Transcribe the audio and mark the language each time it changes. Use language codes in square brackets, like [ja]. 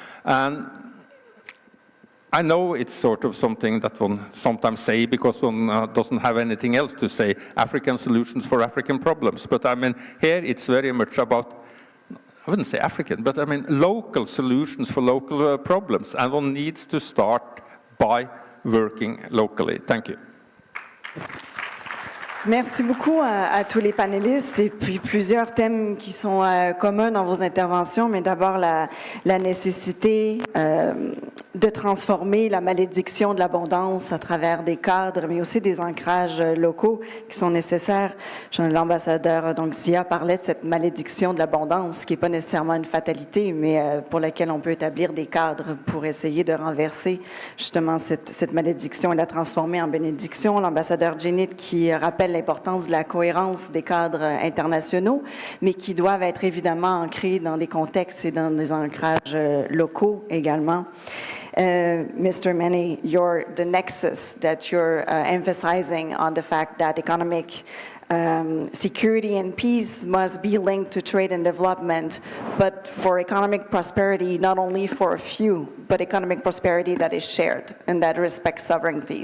[en] And I know it's sort of something that one sometimes say because one doesn't have anything else to say, African solutions for African problems. But I mean, here it's very much about, I wouldn't say African, but I mean local solutions for local problems. And one needs to start by working locally. Thank you. [fr] Merci beaucoup à tous les panélistes et puis plusieurs thèmes qui sont communs dans vos interventions, mais d'abord la nécessité de transformer la malédiction de l'abondance à travers des cadres, mais aussi des ancrages locaux qui sont nécessaires. L'ambassadeur Huang Xia parlait de cette malédiction de l'abondance qui n'est pas nécessairement une fatalité, mais pour laquelle on peut établir des cadres pour essayer de renverser justement cette malédiction et la transformer en bénédiction. L'ambassadeur Djinnit qui rappelle l'importance de la cohérence des cadres internationaux, mais qui doivent être évidemment ancrés dans des contextes et dans des ancrages locaux également. [en] Mr. Mene, the nexus that you're emphasizing on the fact that economic security and peace must be linked to trade and development, but for economic prosperity, not only for a few, but economic prosperity that is shared and that respects sovereignty.